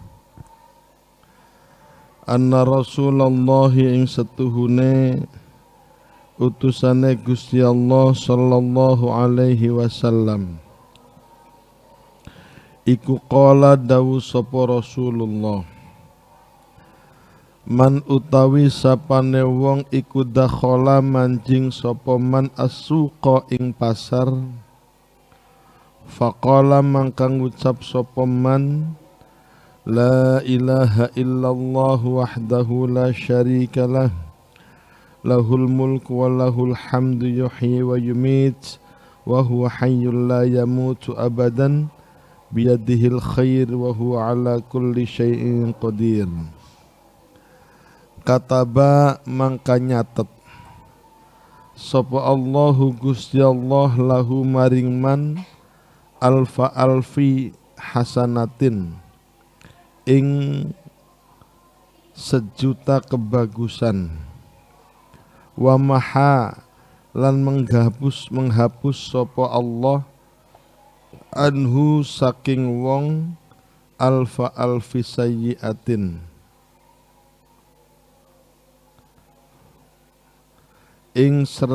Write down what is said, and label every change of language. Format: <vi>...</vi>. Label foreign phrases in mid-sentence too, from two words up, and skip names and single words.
<ar>أن رسول الله</ar> <jv>ing setuhune utusane Gusti Allah</jv> <ar>صلى الله عليه وسلم</ar> <jv>iku qala dawu sapa Rasulullah, man utawi sapane wong iku dakhala manjing sapa</jv> <ar>من السوق</ar> <jv>ing pasar,</jv> <ar>فقال</ar> <jv>mangkang ngucap sapa</jv> <ar>من لا إله إلا الله وحده لا شريك له له الملك وله الحمد يحيي ويميت وهو حي لا يموت أبدا بيده الخير وهو على كل شيء قدير. كتب</ar> <jv>mangka nyatet sapa</jv> <ar>الله Gusti Allah له maring من ألف ألف حسنة ing</ar> <jv>sejuta kebagusan,</jv> <ar>ومحا</ar> <jv>lan menghapus sapa Allah anhu saking wong</jv> <ar>ألف ألف سيئة</ar> <jv>ing</jv>